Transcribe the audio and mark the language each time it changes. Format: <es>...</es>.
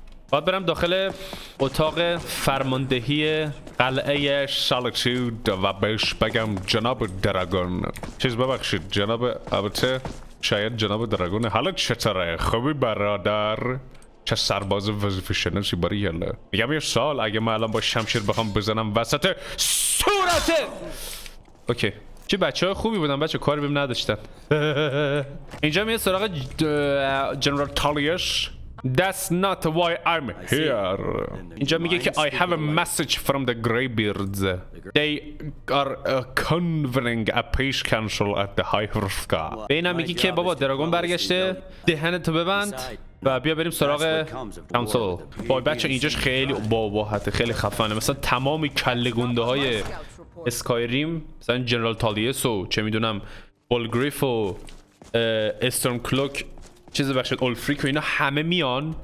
<fa>باید برم داخل اتاق فرماندهی قلعه سالکسیود و بهش بگم جناب دراگون چیز ببخشید جناب، البته شاید جناب دراگون حالا چطوره؟ خوبی برادر؟ چه سرباز وظیفه شناسی باریاله. میگم یه سال اگه من الان با شمشیر بخوام بزنم وسط صورته. اوکی چه بچه های خوبی بودن بچه، کاری بهم نداشتن. اینجا میاد سراغ جنرال تالیوش.</fa> <en>That's not why I'm here.</en> <fa>اینجا میگه که</fa> <en>I have a message from the Greybeards. They are convening a peace council at the High.</en> <fa>به اینم میگه که بابا دراگون برگشته، دهنتو ببند و بیا بریم سراغ کانسل. وای بچه اینجاش خیلی باباحته، خیلی خفنه. مثلا تمام کله گنده های اسکایریم، مثلا جنرال تالیوس و چه میدونم بولگریف و استورم کلوک چیز بخشید اولفریک و اینا همه میان.</fa>